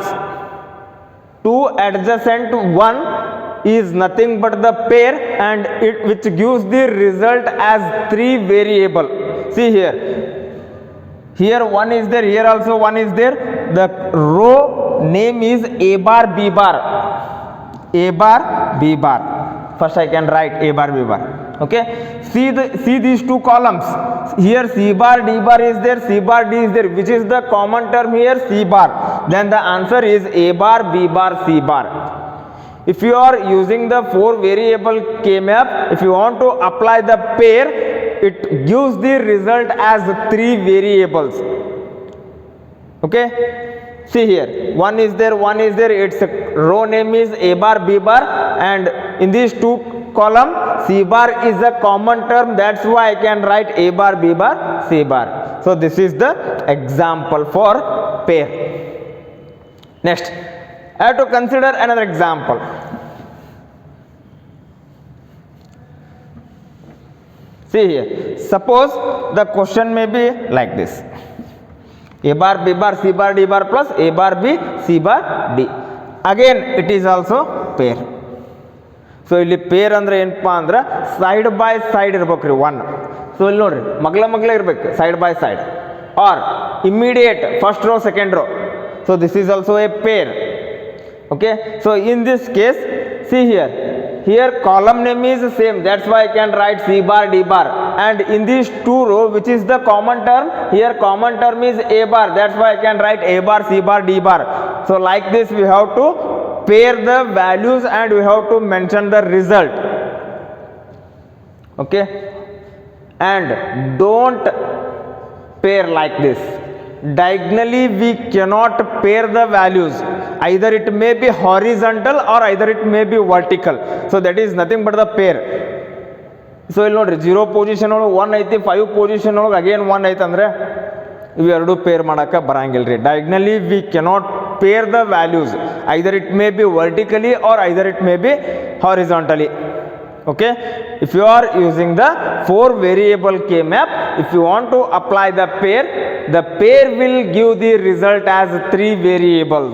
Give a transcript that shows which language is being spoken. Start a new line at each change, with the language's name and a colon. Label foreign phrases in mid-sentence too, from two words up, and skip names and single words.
English: Two adjacent one is nothing but the pair, and it which gives the result as three variable. See here, here one is there, here also one is there. The row name is A bar, B bar, A bar, B bar. First I can write A bar, B bar. Okay, see these two columns. Here C bar, D bar is there, C bar, D is there. Which is the common term here? C bar. Then the answer is A bar, B bar, C bar. If you are using the 4 variable K-map, if you want to apply the pair, it gives the result as 3 variables. Okay, see here, one is there, its row name is A bar, B bar, and in these two column C bar is a common term, that's why I can write A bar, B bar, C bar. So this is the example for pair. Next, I have to consider another example. See here, suppose the question may be like this: A bar, B bar, C bar, D bar plus A bar, B, C bar, D. Again it is also pair.
Kannada: So ಇಲ್ಲಿ ಪೇರ್ ಅಂದ್ರೆ ಏನಪ್ಪಾ ಅಂದ್ರೆ
English: side by side
Kannada: ಇರ್ಬೇಕ್ರಿ ಒನ್. ಸೊ ಇಲ್ಲಿ ನೋಡ್ರಿ ಮಗ್ಲ ಇರ್ಬೇಕು
English: side by side, or immediate first row second row. So this is also a pair. Okay, so in this case, see here column name is same, that's why I can write C bar, D bar, and in these two row which is the common term, here common term is A bar, that's why I can write A bar, C bar, D bar. So like this we have to pair the values and we have to mention the result. Okay, and don't pair like this. Diagonally we cannot pair the values, either it may be horizontal or either it may be vertical. So that is nothing but the pair.
Kannada: So ಇಲ್ಲಿ ನೋಡ್ರಿ 0 ಪೊಸಿಷನ್ ಒಳಗೆ 1 ಐತಿ, 5 ಪೊಸಿಷನ್ ಒಳಗೆ ಅಗೇನ್ 1 ಐತೆ ಅಂದ್ರೆ ಇವೆರಡು ಪೇರ್ ಮಾಡಕ್ಕೆ ಬರಂಗಿಲ್ಲ ರೀ.
English: Diagonally we cannot pair the values, either it may be vertically or either it may be horizontally. Okay, if you are using the 4 variable K map, if you want to apply the pair will give the result as 3 variables.